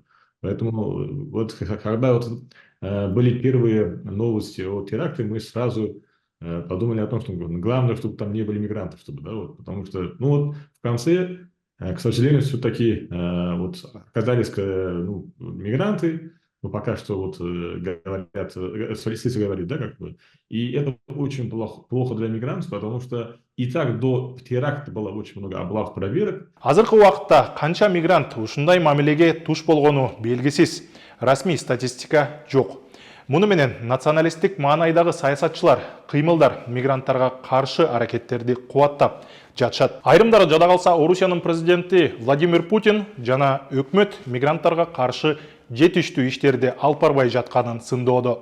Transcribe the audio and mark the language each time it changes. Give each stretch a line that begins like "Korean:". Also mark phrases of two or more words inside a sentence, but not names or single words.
Russian: Поэтому вот когда вот были первые новости о теракте, мы сразу подумали о том, что главное, чтобы там не были мигрантов, чтобы, да, вот, потому что, ну вот в конце, к сожалению, все-таки вот оказались мигранты, но пока что вот говорят, следствие говорит, да, как бы, и это очень плохо для мигрантов, потому что и так до теракта было очень много облав, проверок.
Kyrgyz: Азыркы убакытта канча мигрант ушундай мамилеге туш болгону белгисиз. Расмий статистика жок. Муну менен националисттик маанайдагы саясатчылар, кыймылдар мигранттарга каршы аракеттерди кубаттап жатышат. Айрымдары жада калса Орусиянын президенти Владимир Путин жана өкмөт мигранттарга каршы жетиштүү иштерди алып барбай жатканын сындоодо.